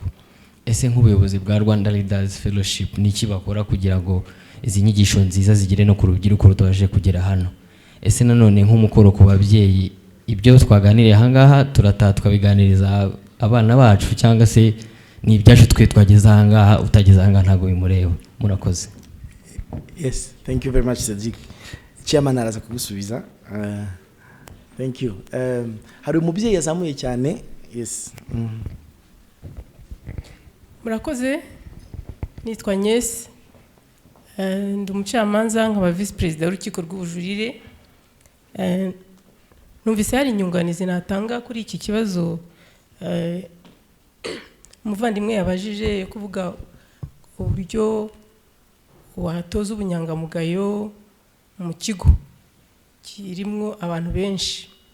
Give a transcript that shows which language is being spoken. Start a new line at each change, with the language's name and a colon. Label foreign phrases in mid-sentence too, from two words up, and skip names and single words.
Kinyarwanda: Ese nk'ubuyobozi bwa Rwanda Leaders Fellowship ni iki bakora kugira ngo izi nyigisho nziza zigire no ku rubyiruko rutaje kugera hano? Ese nanone nk'umukoro ku babyeyi, ibyo twaganiriye ahangaha turataha tukabiganiriza abana bacu, cyangwa se ni ibyacu twe twageze ahangaha utageze ahangaha ntago bimureba? Murakoze.
English: Yes, thank you very much Cedric.
Kinyarwanda: Chairman araza kugusubiza.
English: Thank you.
Kinyarwanda: Hari umubyeyi yazamuye cyane.
English: Yes.
Kinyarwanda: Murakoze. Nitwa Nyesi. Ndi umucamanza nkaba
English: vice president
Kinyarwanda: w'urukiko rw'ubujurire. Numvise hari inyunganizi natanga kuri iki kibazo umuvandimwe yabajije kuvuga uburyo watoza ubunyangamugayo mu kigo kirimo abantu benshi.